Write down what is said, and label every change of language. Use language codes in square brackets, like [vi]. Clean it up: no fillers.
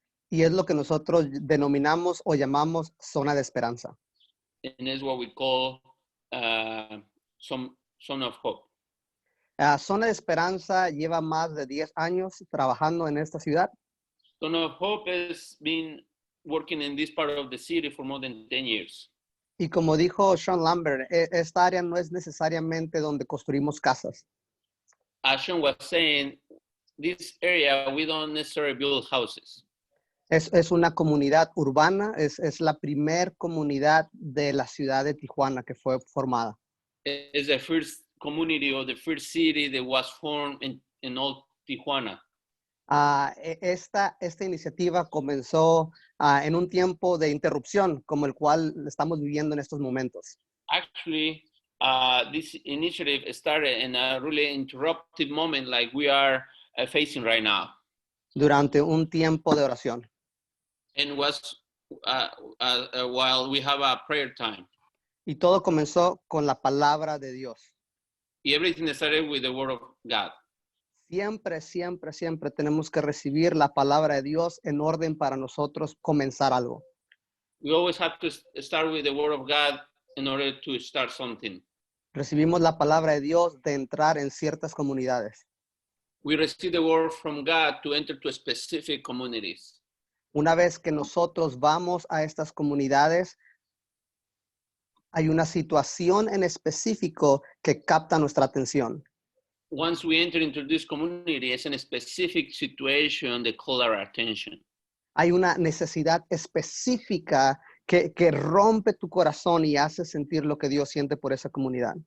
[es] Y es lo que nosotros denominamos o llamamos zona de esperanza. [en] And it's what we call Zone of Hope. [es] Zona de Esperanza lleva más de 10 años trabajando en esta ciudad. [en] Zone of Hope has been working in this part of the city for more than 10 years. [es] Y como dijo Sean Lambert, esta área no es necesariamente donde construimos casas. [en] As Sean was saying, this area, we don't necessarily build houses. [es] Es una comunidad urbana, es la primer comunidad de la ciudad de Tijuana que fue formada. [en] It's the first community or the first city that was formed in old Tijuana. [es] Esta iniciativa comenzó en un tiempo de interrupción como el cual estamos viviendo en estos momentos. [en] Actually, this initiative started in a really interrupted moment like we are facing right now. [es] Durante un tiempo de oración. [en] And was while we have a prayer time. [es] Y todo comenzó con la palabra de Dios. [en] Everything started with the word of God. [es] Siempre, siempre, siempre tenemos que recibir la palabra de Dios en orden para nosotros comenzar algo. [en] We always have to start with the word of God in order to start something. [es] Recibimos la palabra de Dios de entrar en ciertas comunidades. [en] We receive the word from God to enter to specific communities. [es] Una vez que nosotros vamos a estas comunidades, hay una situación en específico que capta nuestra atención. [en] Once we enter into this community, it's in a specific situation that call our attention. [es] Hay una necesidad específica que rompe tu corazón y hace sentir lo que Dios siente por esa comunidad.